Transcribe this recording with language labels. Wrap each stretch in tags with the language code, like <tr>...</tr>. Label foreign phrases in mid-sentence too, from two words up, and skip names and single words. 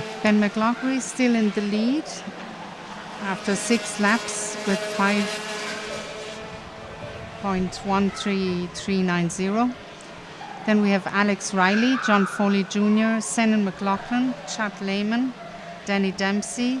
<en>Ben McLaughlin still in the lead after 6 laps with 5.13390. Then we have Alex Riley, John Foley Jr., Senan McLaughlin, Chad Lehman, Danny Dempsey,</en>